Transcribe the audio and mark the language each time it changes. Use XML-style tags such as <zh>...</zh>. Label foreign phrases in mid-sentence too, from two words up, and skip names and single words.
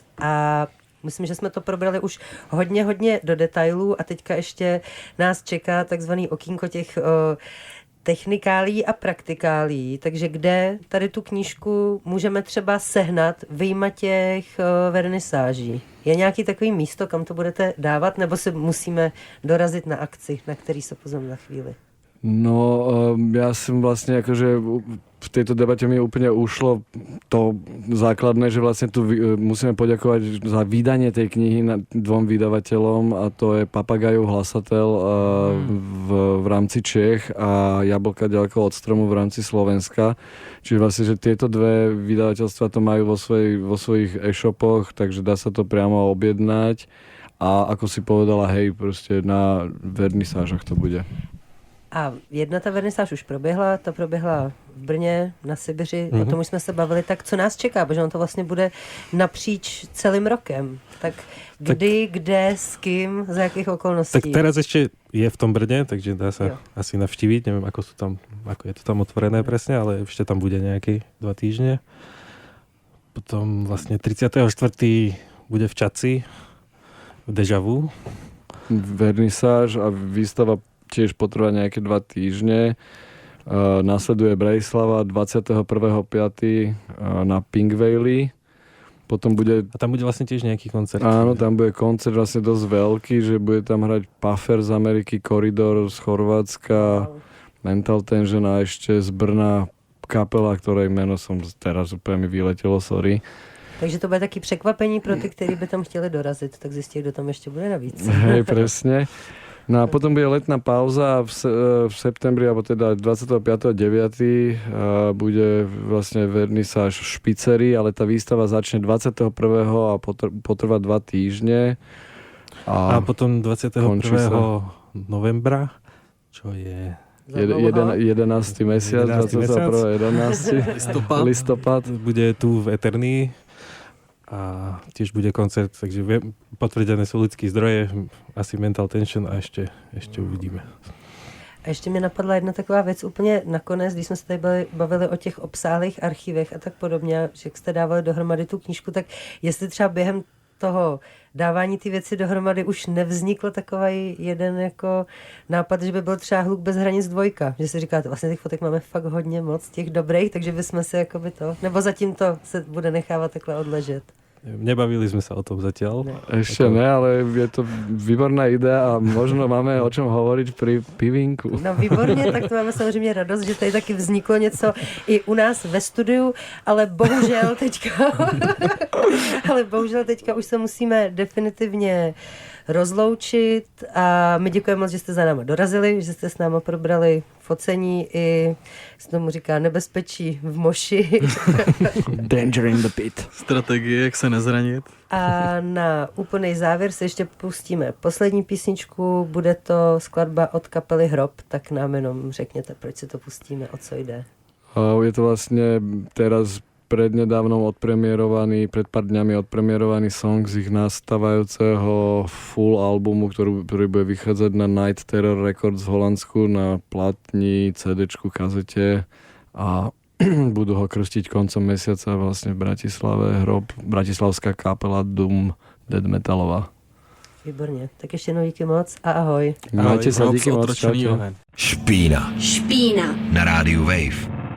<cs>A myslím, že jsme to probrali už hodně do detailů a teďka ještě nás čeká takzvaný okýnko těch technikálí a praktikálí, takže kde tady tu knížku můžeme třeba sehnat vyjma těch vernisáží? Je nějaký takový místo, kam to budete dávat, nebo si musíme dorazit na akci, na který se pozvem za chvíli?</cs> <sk>No, ja som vlastne akože v tejto debate mi úplne ušlo to základné, že vlastne tu musíme poďakovať za vydanie tej knihy dvom vydavateľom, a to je Papagajov Hlasateľ v rámci Čech a Jablka ďaleko od stromu v rámci Slovenska. Čiže vlastne, že tieto dve vydavateľstva to majú vo svojich e-shopoch, takže dá sa to priamo objednať a ako si povedala, hej, proste na vernisážach to bude.</sk> <cs>A jedna ta vernisáž už proběhla, ta proběhla v Brně, na Sibiři, o tom už jsme se bavili, tak co nás čeká, protože on to vlastně bude napříč celým rokem. Tak kdy, kde, s kým, za jakých okolností?</cs> <sk>Tak teraz ešte je v tom Brne, takže dá sa asi navštíviť, neviem ako je to tam otvorené presne, ale ešte tam bude nejaké 2 týždne. Potom vlastne 34. bude v Čaci, v Deja Vu. Vernisáž a výstava tiež potrvá nejaké 2 týždne. Nasleduje Bratislava 21.5. Na Pink Valley. Potom bude... A tam bude vlastne tiež nejaký koncert. Áno, tam bude koncert vlastne dosť veľký, že bude tam hrať Puffer z Ameriky, Corridor z Chorvátska, Mental Tension a ešte z Brna kapela, ktorej meno som teraz úplne mi vyletelo, sorry.</sk> <cs>Takže to bude taky překvapení pro ty, kteří by tam chtěli dorazit, tak zjistí, kdo tam ještě bude navíc.</cs> <sk>Hej, presne. No a potom bude letná pauza v septembri, alebo teda 25.9. Bude vlastne vernisáž v Špiceri, ale tá výstava začne 21. a potrvá 2 týždne. A potom 21. novembra, čo je... 11. mesiac, 21. 11. listopad. Bude tu v Eternii a tiež bude koncert, takže potvrdené sú ľudské zdroje, asi Mental Tension a ešte uvidíme.</sk> <cs>A ještě mi napadla jedna taková věc úplně nakonec, když jsme se tady bavili o těch obsáhlých archivech a tak podobně, že jak jste dávali dohromady tu knížku, tak jestli třeba během toho dávání ty věci dohromady už nevznikl takový jeden jako nápad, že by byl třeba Hluk bez hranic 2, že si říkáte, vlastně těch fotek máme fakt hodně moc, těch dobrých, takže bychom si jakoby to, nebo zatím to se bude nechávat takhle odležet.</cs> <sk>Nebavili sme sa o tom zatiaľ. Ešte ne, ale je to výborná idea a možno máme o čom hovoriť pri pivínku.</sk> <cs>No výborně, tak to máme samozřejmě radost, že tady taky vzniklo něco i u nás ve studiu, ale bohužel teďka už se musíme definitivně rozloučit a my děkujeme moc, že jste za náma dorazili, že jste s náma probrali focení i, se tomu říká, nebezpečí v moši.</cs> <en>Danger in the pit.</en> <cs>Strategie, jak se nezranit. A na úplný závěr se ještě pustíme poslední písničku, bude to skladba od kapely Hrob, tak nám jenom řekněte, proč si to pustíme, o co jde.</cs> <sk>Je to vlastne teraz prednedávnom pred pár dňami odpremierovaný song z ich nastávajúceho full albumu, ktorý bude vychádzať na Night Terror Records v Holandsku na platni, CDčku, kazete a budú ho krstiť koncom mesiaca vlastne v Bratislave. Hrob, bratislavská kapela Doom Dead Metalová.</sk> <cs>Výborně, tak ještě jednou díky moc a ahoj.</cs> <sk>Majte sa, díky moc. Špína. Na rádiu Wave.</sk>